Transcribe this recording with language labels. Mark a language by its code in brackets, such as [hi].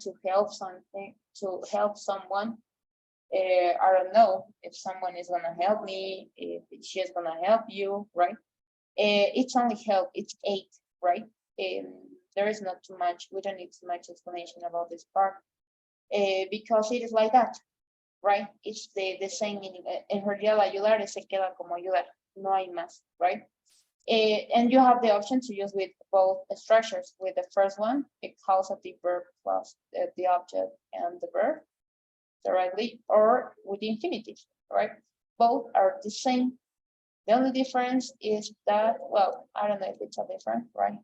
[en] To help something, to help someone. I don't know if someone is gonna help me, if she's gonna help you, right? It's only help, it's aid, right? There is not too much, we don't need too much explanation about this part, because it is like that, right? It's the same meaning. [es] En realidad, ayudar se queda como ayudar, no hay más, right? [en] And you have the option to use with both structures. With the first one, it causative verb plus the object and the verb directly, or with the infinitive, right? Both are the same. The only difference is that, well, I don't know if it's a difference, right?